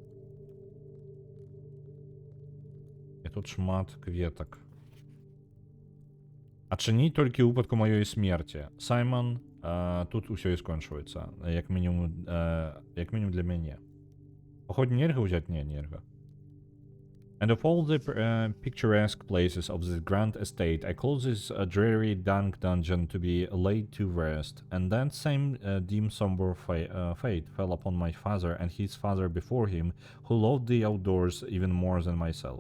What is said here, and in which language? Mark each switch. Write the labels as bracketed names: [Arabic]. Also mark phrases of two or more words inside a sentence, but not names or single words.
[Belarusian] І тут шмат кветак. Адчыніць толькі ў выпадку маёй смерці. Саймон, тут усё і скончваецца. Як мінімум для мяне. Походу нельга ўзяць? Не, нельга. [English] And of all the picturesque places of this grand estate, I call this dreary dank dungeon to be laid to rest. And that same dim somber fate fell upon my father and his father before him, who loved the outdoors even more than myself.